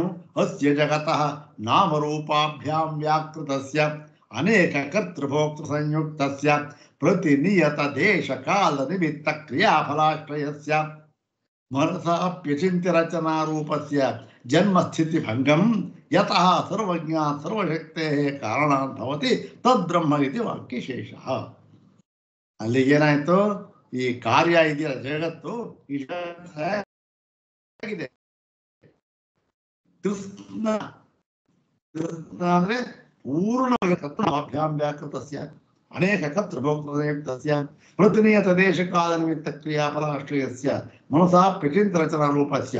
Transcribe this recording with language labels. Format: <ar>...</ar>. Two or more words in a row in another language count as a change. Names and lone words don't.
<sa>ಅಸ್ಯ ಜಗತಃ ನಾಮರೂಪಾಭ್ಯಾಂ ವ್ಯಾಕೃತಸ್ಯ ಅನೇಕ ಕರ್ತೃಭೋಕ್ತೃ ಸಂಯುಕ್ತಸ್ಯ ಪ್ರತಿನಿಯತ ದೇಶ ಕಾಲ ನಿಮಿತ್ತ ಕ್ರಿಯಾಫಲಾಶ್ರಯಸ್ಯ ಮನಸಾಪ್ಯಚಿಂತ್ಯ ರಚನಾ ರೂಪಸ್ಯ ಜನ್ಮಸ್ಥಿತಿ ಭಂಗಂ ಯತಃ ಸರ್ವಜ್ಞ ಸರ್ವಶಕ್ತೆ ಕಾರಣಾತ್ ಭವತಿ ತದ್ಬ್ರಹ್ಮ ಇತಿ ವಾಕ್ಯಶೇಷ.</sa> <kn>ಅಲ್ಲಿಗೇನಾಯ್ತು? ಈ ಕಾರ್ಯ ಇದೆಯಲ್ಲ ಜಗತ್ತು, ಈ ಜಗತ್ತಿದೆ ಕೃಷ್ಣ ಅಂದ್ರೆ</kn> <sa>ಪೂರ್ಣಭ್ಯಾಂ ವ್ಯಾಕೃತಸ್ಯ ಅನೇಕ ಕರ್ತೃಭೋಕ್ತೃ ಪ್ರತಿನಿಯತ ದೇಶ ಕಾಲ ನಿಮಿತ್ತ ಕ್ರಿಯಾಫಲಾಶ್ರಯಸ್ಯ ಮನಸಾ ಪ್ರಚಿಂತ ರಚನಾ ರೂಪಸ್ಯ.</sa>